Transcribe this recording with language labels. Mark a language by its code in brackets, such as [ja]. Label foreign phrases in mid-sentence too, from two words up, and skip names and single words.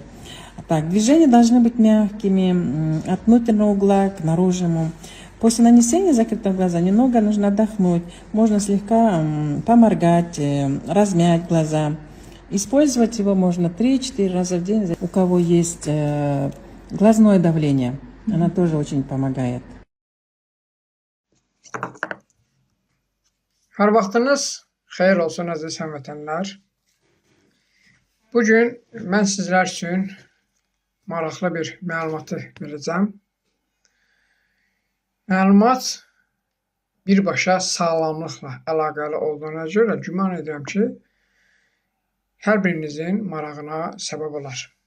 [ru] Так, движения должны быть мягкими, от внутреннего угла к наружному. После нанесения закрытого глаза немного нужно отдохнуть. Можно слегка поморгать, размять глаза. Использовать его можно 3-4 раза в день. У кого есть глазное давление, она тоже очень помогает. [az] Hər vaxtınız xeyir olsun əziz həmvətənlər. Bugün mən sizlər üçün maraqlı bir məlumatı verəcəm. Məlumat birbaşa sağlamlıqla əlaqəli olduğuna görə güman edirəm ki, hər birinizin marağına səbəb olar.